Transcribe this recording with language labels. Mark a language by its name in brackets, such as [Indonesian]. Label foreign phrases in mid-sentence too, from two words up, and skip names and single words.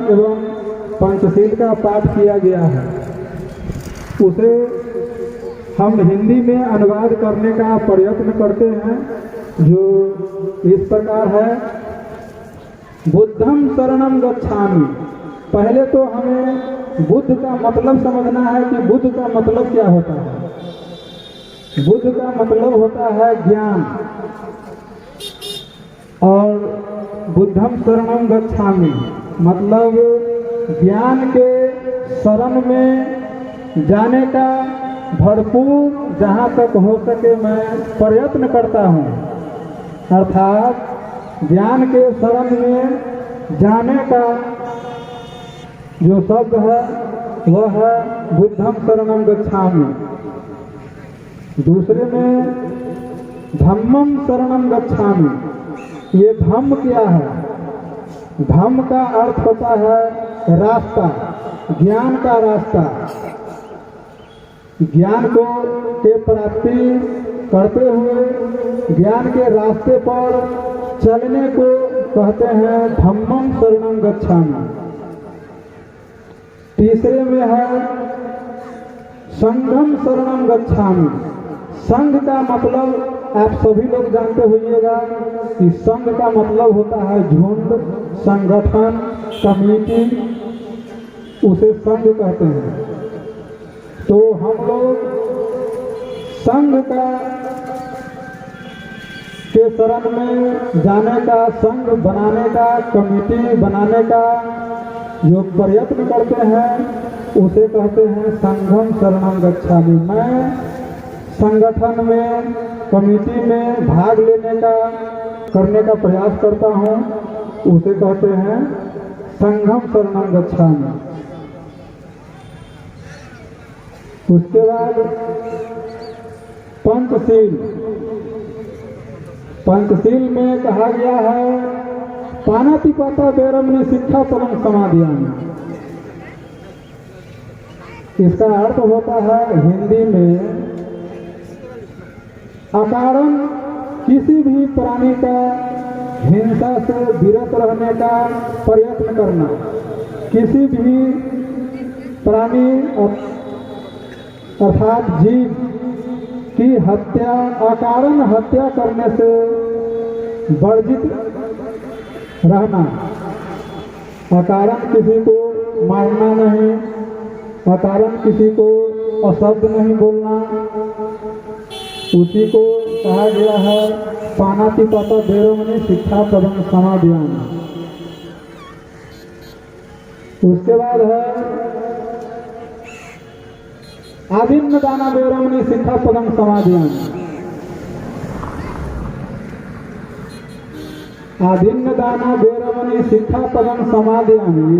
[Hindi] एवं पंचशील का पाठ किया गया है, उसे हम हिंदी में अनुवाद करने का प्रयत्न करते हैं, जो इस प्रकार है। [Pali] बुद्धम शरणम गच्छामि। [Hindi] पहले तो हमें बुद्ध का मतलब समझना है कि बुद्ध का मतलब क्या होता है। बुद्ध का मतलब होता है ज्ञान, और [Pali] बुद्धम शरणम गच्छामि [Hindi] मतलब ज्ञान के शरण में जाने का भरपूर जहाँ तक हो सके मैं प्रयत्न करता हूँ। अर्थात ज्ञान के शरण में जाने का जो शब्द है वह है [Pali] बुद्धम शरणम गच्छामि। [Hindi] दूसरे में [Pali] धम्मम शरणम गच्छामि। [Hindi] ये धम्म क्या है? धम्म का अर्थ होता है रास्ता, ज्ञान का रास्ता। ज्ञान को के प्राप्ति करते हुए ज्ञान के रास्ते पर चलने को कहते हैं [Pali] धम्मम शरणम गच्छामि। [Hindi] तीसरे में है [Pali] संघम शरणम गच्छामि। [Hindi] संघ का मतलब आप सभी लोग जानते होइएगा कि संघ का मतलब होता है झुंड, संगठन, कमेटी, उसे संघ कहते हैं। तो हम लोग संघ का के शरण में जाने का, संघ बनाने का, कमेटी बनाने का जो प्रयत्न करते हैं उसे कहते हैं [Pali] संघम शरणम गच्छामि। [Hindi] मैं संगठन में, कमेटी में भाग लेने का, करने का प्रयास करता हूँ, उसे कहते हैं [Pali] संघम शरणम गच्छामि। [Hindi] उसके बाद पंचशील। पंचशील में कहा गया है [Pali] पानातिपाता वैरमणि शिक्षापदं समादयामि। [Hindi] इसका अर्थ होता है हिंदी में अकारण किसी भी प्राणी का हिंसा से विरत रहने का प्रयत्न करना। किसी भी प्राणी अर्थात जीव की हत्या, अकारण हत्या करने से वर्जित रहना। अकारण किसी को मारना नहीं, अकारण किसी को अशब्द नहीं बोलना, उसी को कहा गया है [Pali] पानातिपाता वैरमणि शिक्षापदं समादयामि। [Hindi] उसके बाद है [Pali] आदिन्न दाना वैरमणि शिक्षापदं समादयामि। आदिन्न दाना वैरमणि शिक्षापदं समादयामि।